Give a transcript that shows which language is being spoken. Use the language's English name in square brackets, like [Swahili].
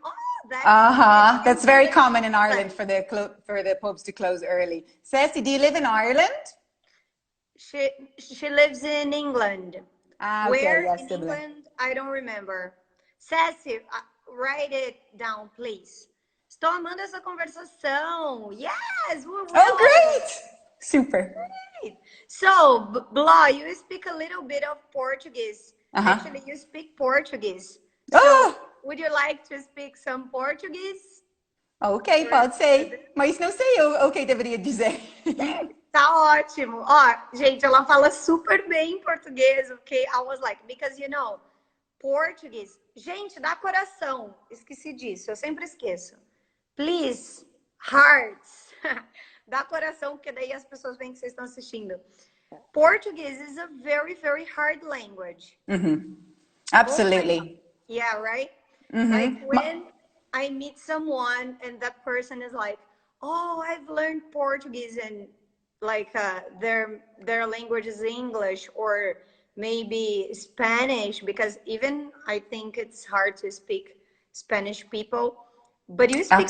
[English] Oh, that's very common in Ireland for the pubs to close early. Ceci, do you live in Ireland? She lives in England. Okay, where yes, in England? I don't remember. Ceci, write it down, please. [Portuguese] Estou amando essa conversação. [English] Yes! Oh, great! Super. Great. So, Blah, you speak a little bit of Portuguese. Actually, you speak Portuguese. So, Ah! would you like to speak some Portuguese? [Portuguese] Ok, pode ser. Mas não sei o que deveria dizer. Tá ótimo. Ó, gente, ela fala super bem português, ok? [English] I was like, because you know, Português. [Portuguese] Gente, dá coração. Esqueci disso, eu sempre esqueço. [English] Please, hearts. [Portuguese] Dá coração, porque daí as pessoas veem que vocês estão assistindo. [English] Português is a very, very hard language. Absolutely. Yeah, right? Like when I meet someone and that person is like, oh, I've learned Portuguese and like their language is English or maybe Spanish, because even I think it's hard to speak Spanish people, but you speak